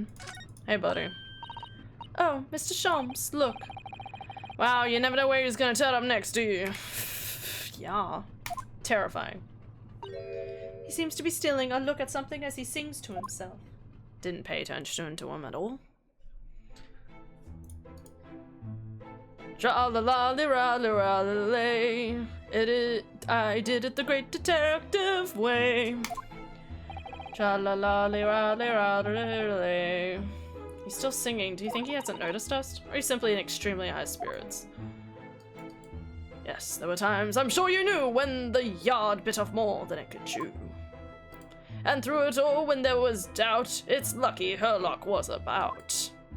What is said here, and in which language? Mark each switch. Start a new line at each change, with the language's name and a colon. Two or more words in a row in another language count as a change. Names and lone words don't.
English: Hey, buddy. Oh, Mr. Sholmes, look. Wow, you never know where he's gonna turn up next, do you? Yeah. Terrifying. He seems to be stealing a look at something as he sings to himself. Didn't pay attention to him at all. Tra-la-la-li-ra-li-ra-li-lay. I did it the great detective way. Tra-la-la-li-ra-li-ra-li-lay. He's still singing. Do you think he hasn't noticed us? Or he's simply in extremely high spirits? Yes, there were times, I'm sure you knew, when the yard bit off more than it could chew. And through it all, when there was doubt, it's lucky her luck was about.